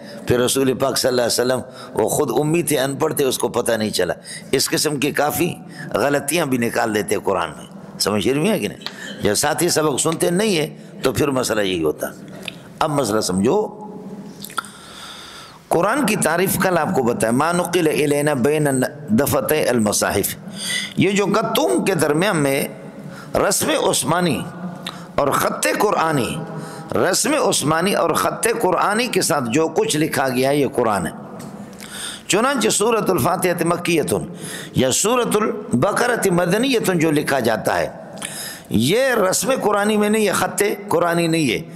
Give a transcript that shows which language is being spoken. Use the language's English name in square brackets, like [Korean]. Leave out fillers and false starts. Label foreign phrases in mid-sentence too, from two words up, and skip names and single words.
[Urdu] پھر رسول پاک صلی اللہ علیہ وسلم وہ خود امی تھے، ان پڑھ تھے، اس کو پتہ نہیں چلا. اس قسم کی کافی غلطیاں بھی نکال دیتے قرآن میں. سمجھ میں ہے کہ نہیں؟ جب ساتھی سبق سنتے نہیں ہے تو پھر مسئلہ یہی ہوتا. اب مسئلہ سمجھو. قرآن کی تعریف کل آپ کو بتایا [Arabic] ما نقل الینا بین دفتِ المصاحف. [Urdu] یہ جو گتوں کے درمیان میں رسم عثمانی اور خط قرآنی، رسم عثمانی اور خط قرآنی کے ساتھ جو کچھ لکھا گیا ہے یہ قرآن ہے. چنانچہ [Arabic] سورۃ الفاتحہ مکیۃ [Urdu] یا [Arabic] سورۃ البقرہ مدنیۃ [Urdu] جو لکھا جاتا ہے یہ رسم قرآنی میں نہیں ہے، خط قرآنی نہیں ہے.